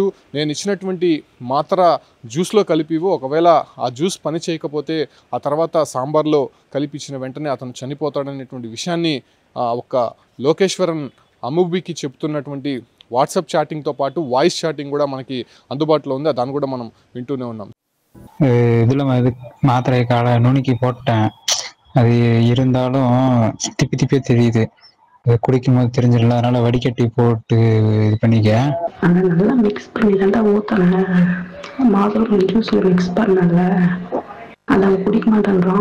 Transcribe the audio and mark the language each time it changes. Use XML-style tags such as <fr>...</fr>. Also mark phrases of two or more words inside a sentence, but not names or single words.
<te>నేను ఇచ్చినటువంటి మాత్ర జ్యూస్లో కలిపివు, ఒకవేళ ఆ జ్యూస్ పని చేయకపోతే ఆ తర్వాత సాంబార్లో కలిపించిన వెంటనే అతను చనిపోతాడనేటువంటి విషయాన్ని ఒక లోకేశ్వరన్ అమ్మూబికి చెప్తున్నటువంటి వాట్సాప్ చాటింగ్తో పాటు</te> <en>voice chatting</en> <te>కూడా మనకి అందుబాటులో ఉంది. దాన్ని కూడా మనం వింటూనే ఉన్నాం.</te> <ta>இதுல மாத்திரை காலை நுணுக்கி போட்டேன். அது இருந்தாலும் திப்பி திப்பியே தெரியுது. குடிக்கும் போது தெரிஞ்சிடல, அதனால வடிகட்டி போட்டு இது பண்ணிக்க. அதை நல்லா மிக்ஸ் பண்ணி தாண்டா ஊற்றல, மாதுளை ஜூஸில் மிக்ஸ் பண்ணல, அதை அவன் குடிக்க மாட்டேன்றான்.</ta>